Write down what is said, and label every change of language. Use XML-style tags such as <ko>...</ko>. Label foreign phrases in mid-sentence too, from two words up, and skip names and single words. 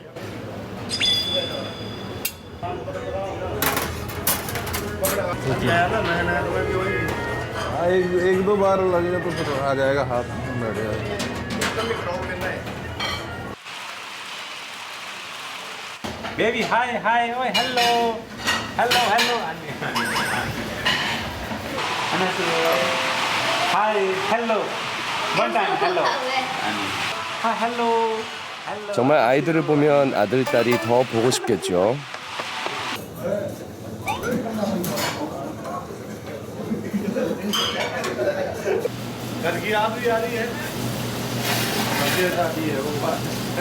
<hi>एक दो बार लगेगा तो फिर आ जाएगा हाथ में बैठ जाएगा।</hi> <en>Baby, hi, oh, hello, hi, hello, one time, hello, hi, hello.</en> <ko>정말 아이들을 보면 아들, 딸이 더 보고 싶겠죠.</ko> <hi>घर की याद भी आ रही है, शादी है वो बात है।</hi>